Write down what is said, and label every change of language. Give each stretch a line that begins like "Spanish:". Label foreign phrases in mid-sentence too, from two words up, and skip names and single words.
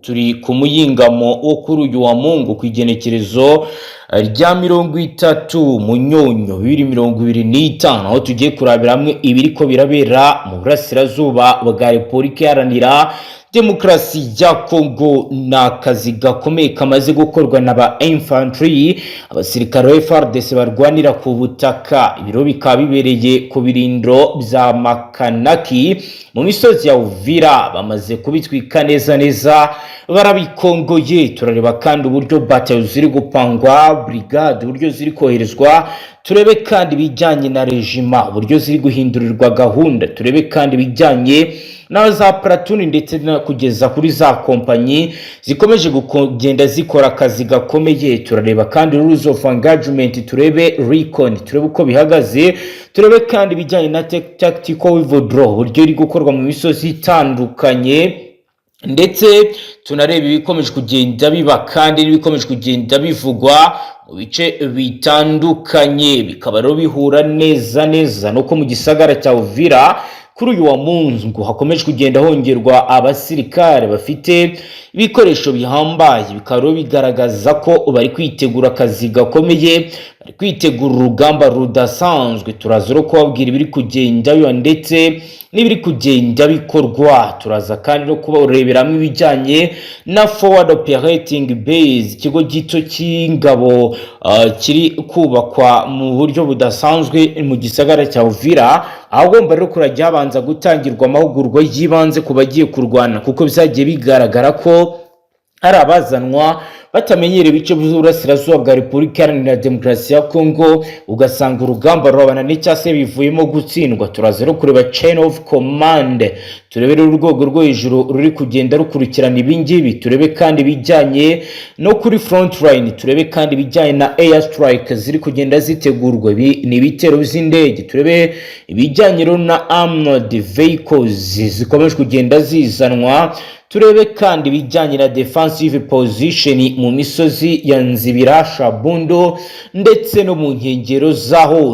Kinyarwanda: Turi ku muyingamo wo kuri uyu wa Mungu kw'igenekerezo rya 30 Munyonyo 2025 aho tugiye kurabira hamwe ibiriko birabera mu burasirazuba bwa Repubulika Iharanira Demokarasi ya Kongo. N'akazi gakomeye kamaze gukorwa n'aba infantry abasirikare ba FARDC barwanira ku butaka. Ibiro bikaba bibereye ku birindiro bya Makanaki mu misozi ya Uvira, bamaze kubitwika neza barabikongoye. Turareba kandi uburyo batayo ziri gupangwa, brigade uburyo ziri koherezwa, turebe kandi bijyanye na regiment uburyo ziri guhindurirwa gahunda, turebe kandi bijyanye na za platoon ndetse na kugeza kuri za kompanyi zikomeje kugenda zikora akazi gakomeye. Turareba kandi
English: rules of engagement,
Kinyarwanda: turebe recon, turebe uko bihagaze, turebe kandi bijyanye na
English: tactical withdrawal
Kinyarwanda: uburyo iri gukorwa mu misozi itandukanye, ndetse tunareba ibikomeje kugenda biba kandi n'ibikomeje kugenda bivugwa mu bice bitandukanye. Bikaba rero bihura neza nuko mu gisagara cya Uvira kuri uyu wa Mungu hakomeje kugenda hongerwa abasirikare bafite ibikoresho bihambaye. Bikaba bigaragaza ko bari kwitegura akazi gakomeye, bari kwitegura urugamba rudasanzwe. Turaza rero kubabwira ibiri kugenda biba ndetse n'ibiri kugenda bikorwa. Turaza kandi no kubareberamo ibijyanye na
English: forward operating base,
Kinyarwanda: ikigo gito cy'ingabo kiri kubakwa mu buryo budasanzwe mu gisagara cya Uvira, ahagomba rero kurajya habanza gutangirwa amahugurwa yibanze ku bagiye kurwana, kuko bizagiye bigaragara ko hari abazanwa batamenyere ibice by'uburasirazuba bwa Repubulika Iharanira Demokarasi ya Kongo, ugasanga urugamba rurabana cyase bivuyemo gutsindwa. Turaza rero kureba
English: chain of command,
Kinyarwanda: turebere urwego rwo hejuru ruri kugenda rukurikirana ibingibi, turebe kandi bijyanye no kuri
English: front line,
Kinyarwanda: turebe kandi bijyanye na
English: air strike
Kinyarwanda: ziri kugenda zitegurwa, ni ibitero by'indege, turebe ibijyanye na
English: armored vehicles
Kinyarwanda: zikomeje kugenda zizanwa, turebe kandi bijyanye na
English: defensive position
Kinyarwanda: mu misozi ya Nzibira, Shabundo ndetse no mu nkengero zaho.